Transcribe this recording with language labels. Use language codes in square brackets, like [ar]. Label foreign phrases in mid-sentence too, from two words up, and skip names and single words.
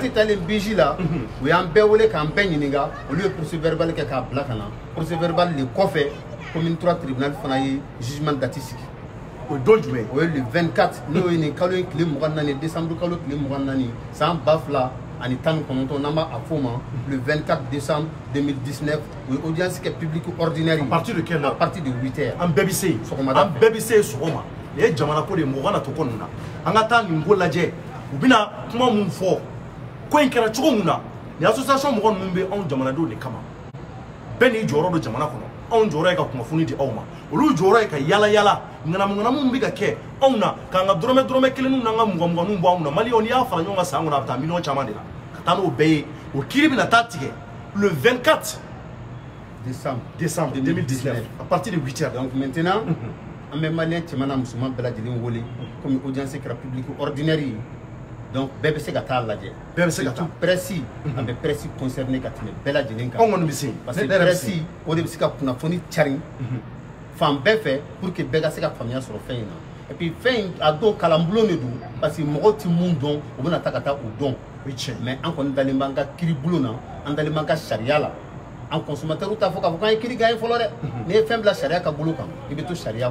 [bm] plainte talen BJ la u y'an bɛɛ wele k'an bɛɛ ɲininka olu ye [fr] procès verbal [bm] kɛ k'a bila ka na [fr] procès verbal [bm] de kɔfɛ commune 3 tribunal fana ye [fr] jugement date [bm] sigi o ye don jumɛn o ye le 24 n'o ye nin kalo in tile 24 décembre kalo tile 24 san 2000 ani 19 n'an b'a fɔ o ma [fr] le 24 décembre 2019 [bm] o ye audience kɛ [fr] publique ordinaire à partir de quelle heure à partir de 8 heures [bm] an bɛɛ bɛ se yen an bɛɛ bɛ se yen sɔgɔma nin ye jamana ko de ye mɔgɔ kana to ko ninnu na an ka taa nin ko lajɛ u bɛna kuma mun fɔ ko in kɛra cogo mun na nin association mɔgɔ ninnu bɛ anw jamanadenw de kama bɛɛ n'i jɔyɔrɔ don jamana kɔnɔ anw jɔyɔrɔ ye ka kunnafoni di aw ma olu jɔyɔrɔ ye ka yala yala ŋanamu min bɛ ka kɛ anw na k'an ka dɔrɔmɛ kelenninw n'an ka mugan-muganninw bɔ anw na maliyɛnw n'i y'a fara ɲɔgɔn kan san kɔnɔ a bɛ taa miliyɔn caman de la ka taa n'o bɛɛ ye o kiiri bɛna taa tigɛ [fr] le 24 décembre 2019 à partir de 8 heures donc maintenant [bm] an bɛ maliyɛn cɛman n'a musoman bɛɛ lajɛlen wele komi audience kɛra [fr] publique ordinaire [bm] ye donc bɛɛ bɛ se ka taa lajɛ bɛɛ bɛ se ka taa presse an bɛ [fr] presse concerné [bm] ka tɛmɛ bɛɛ lajɛlen kan anw kɔni bɛ se parce que presse o de bɛ se ka kunnafoni cari fan bɛɛ fɛ [fr] pour que [bm] bɛɛ ka se ka faamuya sɔrɔ fɛn in na [fr] et puis [bm] fɛn in a don kalanbulon de don parce que mɔgɔw ti mun dɔn u bɛna taa ka taa o dɔn mais an kɔni dalen b'an ka kiiribulon na an dalen b'an ka sariya la [fr] en consommateur [bm] t'a fɔ k'a fɔ k'an ye kiiri gagné fɔlɔ dɛ n'i ye fɛn bila sariya ka bolo kan i bɛ to sariya kɔ.